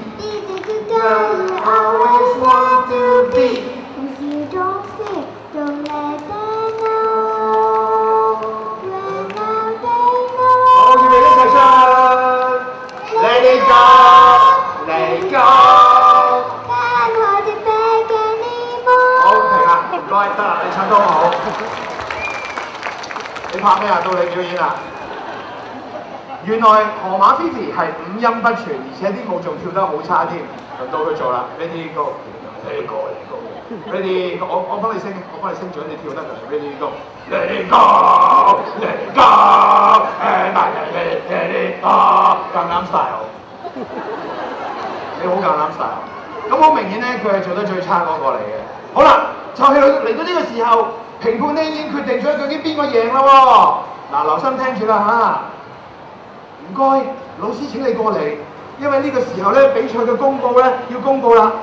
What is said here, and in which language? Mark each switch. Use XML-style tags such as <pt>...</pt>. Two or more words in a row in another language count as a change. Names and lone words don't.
<en>Be the good girl you always want to be. If you don't fear, don't let them Let it go, let it go。</en> <yue>好，停啦，唔該，得啦，你唱得好好。你拍咩啊？到你表演啦。原來河馬 Fifi 係5音不全，而且啲舞仲跳得好差添。輪到佢做啦</yue> <en>，Ready Go， Let it go，Ready Go，</en> <yue>我幫你升，仲你跳得㗎</yue> <en>，Ready Go。Let it go, let it go, and I let it go。</en> <yue>橄欖 style， 你好橄欖 style。咁好明顯咧，佢係做得最差嗰個嚟嘅。好啦，就係嚟到呢個時候，評判咧已經決定咗究竟邊個贏啦喎。嗱，留心聽住啦嚇。5、 唔該，老師請你過嚟，因為呢個時候咧比賽嘅公佈咧要公佈啦。</yue>